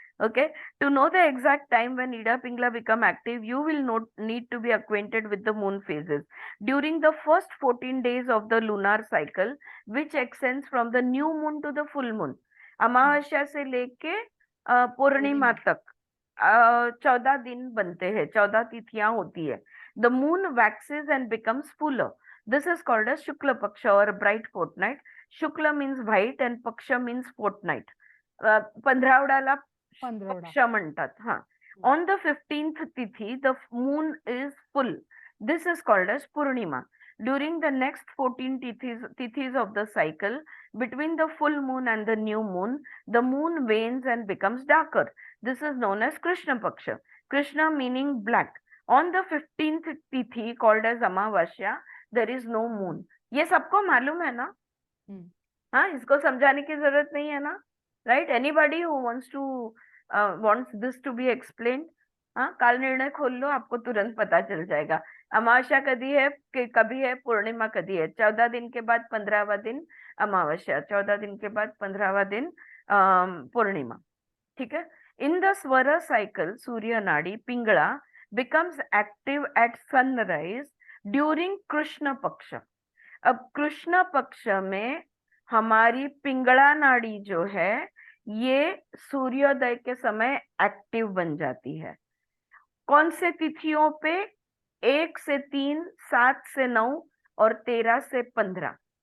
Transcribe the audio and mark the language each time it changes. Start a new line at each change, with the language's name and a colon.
English: Okay, to know the exact time when Ida Pingala become active, you will need to be acquainted with the moon phases during the first 14 days of the lunar cycle, which extends from the new moon to the full moon.
Hindi: अमावस्या से लेके पूर्णिमा तक 14 दिन बनते हैं, 14 तिथियां होती है.
English: The moon waxes and becomes fuller. This is called as Shukla Paksha or bright fortnight. Shukla means white and Paksha means fortnight.
Marathi: पंधरावड्याला पक्ष म्हणतात. हा.
English: On the 15th tithi, the moon is full. This is called as Purnima. During the next 14 tithis of the cycle, between the full moon and the new moon, the moon wanes and becomes darker. This is known as Krishna Paksha. Krishna meaning black. On the 15th tithi, called as Amavasya, there is no moon.
Hindi: ये सबको मालूम है ना? हाँ, इसको समझाने की जरूरत नहीं है ना?
English: Right? Anybody who wants this to be explained?
Hindi: हाँ, काल निर्णय खोल लो, आपको तुरंत पता चल जाएगा. अमावस्या कभी है, पूर्णिमा कभी है. 14 दिन के बाद 15वां दिन अमावस्या, 14 दिन के बाद 15वां दिन पूर्णिमा. ठीक है.
English: In the Swara cycle, Surya Nadi Pingala becomes active at sunrise during Krishna Paksha.
Hindi: अब कृष्ण पक्ष में हमारी पिंगला नाड़ी जो है ये सूर्योदय के समय एक्टिव बन जाती है. कौन से तिथियों पे? 1 से 3, 7 से 9 और 13 से 15.